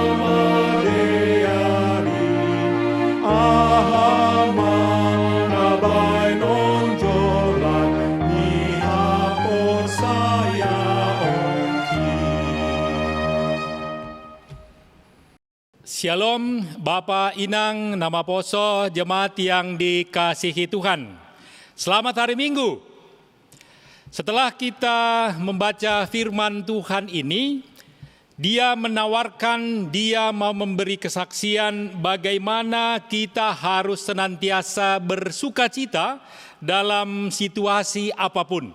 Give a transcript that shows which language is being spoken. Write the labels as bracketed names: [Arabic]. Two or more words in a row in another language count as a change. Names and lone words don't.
[Indonesian] madeari, ahamana bai nonjolan, ihapor saya onki. Shalom Bapak, Inang, Nama Poso, jemaat yang dikasihi Tuhan. Selamat hari Minggu. Setelah kita membaca firman Tuhan ini, Dia menawarkan, Dia mau memberi kesaksian bagaimana kita harus senantiasa bersukacita dalam situasi apapun.